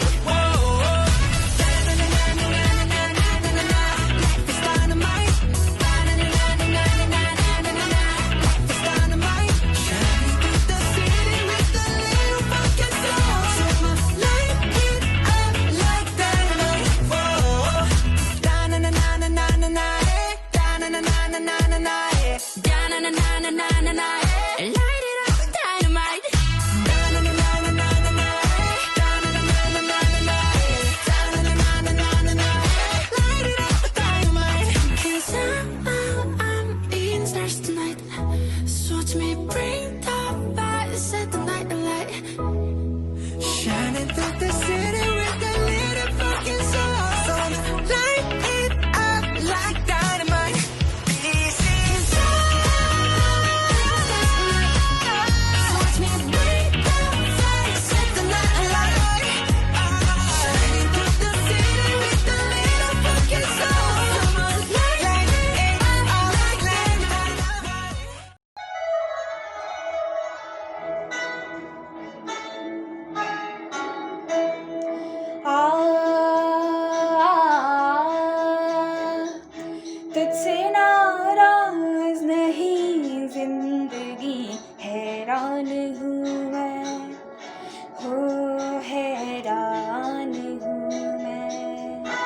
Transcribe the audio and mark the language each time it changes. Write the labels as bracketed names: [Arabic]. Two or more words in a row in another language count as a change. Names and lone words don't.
[English] Whoa, na-na-na-na-na-na-na-na-na-na. Life is dynamite. Na-na-na-na-na-na-na-na-na-na. Life is dynamite. Shining through the city with a little funky soul. So I'ma light it up like dynamite. Whoa, da-na-na-na-na-na-na-na, eh. Da-na-na-na-na-na-na, eh. Da-na-na-na-na-na-na, eh. Light it up with dynamite. Da-na-na-na-na-na-na, eh. Da-na-na-na-na-na-na, eh. Da-na-na-na-na-na-na, eh. Light it up with dynamite. 'Cause I'm in stars tonight. So watch me bring the fire, set the night alight. Shining through the city with a little fucking soul. So light it up like dynamite. This is so watch me bring the fire, set the night alight. Shining through the city with a little fucking soul. So light it up like dynamite. [Hindi] तुझसे नाराज नहीं जिंदगी हैरान हूँ मैं हो हैरान हूँ मैं